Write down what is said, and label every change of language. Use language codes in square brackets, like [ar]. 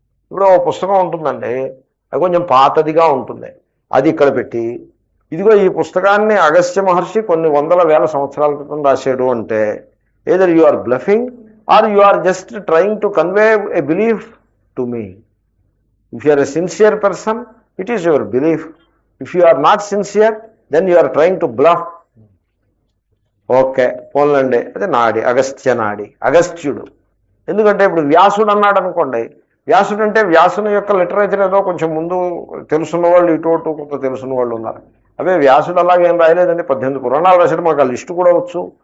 [te] ఇప్పుడు ఓ పుస్తకం ఉంటుందండి, అది కొంచెం పాతదిగా ఉంటుంది, అది ఇక్కడ పెట్టి ఇదిగో ఈ పుస్తకాన్ని అగస్త్య మహర్షి కొన్ని వందల వేల సంవత్సరాల క్రితం రాశాడు అంటే [en] either you are bluffing or you are just trying to convey a belief to me. If you are a sincere person, it is your belief. If you are not sincere, then you are trying to bluff. [te] Okay పోన్లండి, అదే నాడి, అగస్త్య నాడి, అగస్త్యుడు. ఎందుకంటే ఇప్పుడు వ్యాసుడు అన్నాడు అనుకోండి, వ్యాసుడు అంటే వ్యాసుని యొక్క లిటరేచర్ ఏదో కొంచెం ముందు తెలుసున్న వాళ్ళు ఇటు కొంత తెలుసున్న వాళ్ళు ఉన్నారు. అవే వ్యాసుడు అలాగేం రాయలేదండి, 18 పురాణాలు రాశాడు, మాకు ఆ లిస్టు కూడా వచ్చు.